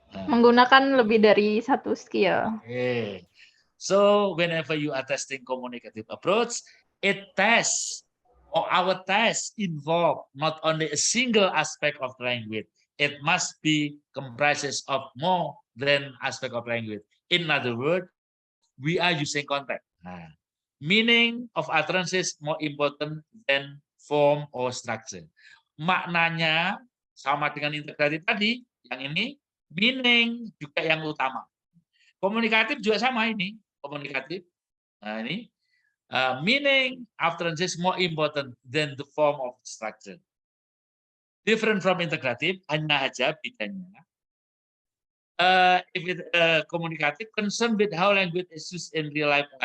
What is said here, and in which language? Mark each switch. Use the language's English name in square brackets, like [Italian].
[Indonesian] Menggunakan lebih dari satu skill. [English] Okay. So whenever you are testing communicative approach, it tests or our test involve not only a single aspect of language. It must be comprises of more than aspect of language. In other words, we are using context. Meaning of utterance is more important than form or structure. [Indonesian] Maknanya sama dengan integratif tadi, yang ini meaning juga yang utama. Komunikatif juga sama ini, komunikatif. [English] Nah ini meaning utterance is more important than the form of structure. Different from integratif, [Indonesian] hanya aja bedanya. [English] If it communicative, concerned with how language is used in real life.